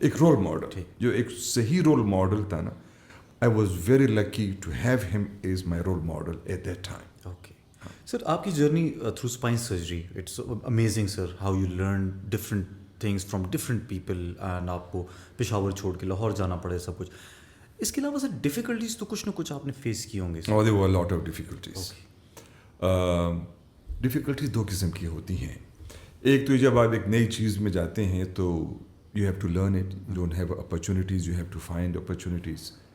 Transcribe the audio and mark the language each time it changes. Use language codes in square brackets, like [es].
[hi] एक role model जो एक सही रोल मॉडल था ना. [en] I was very lucky to have him as my role model at that time. Okay. Sir, आपकी journey through spine surgery, it's amazing sir, how you learn different things from different people and [hi] आपको पेशावर छोड़ के लाहौर जाना पड़े सब कुछ. इसके अलावा सर डिफ़िकल्टीज तो कुछ ना कुछ आपने फेस की होंगे. [en] Oh, there were a lot of difficulties. [hi] Difficulties दो किस्म की होती हैं. एक तो जब आप एक नई चीज़ में जाते हैं तो [en] you have to learn it, you don't have opportunities, you have to find opportunities.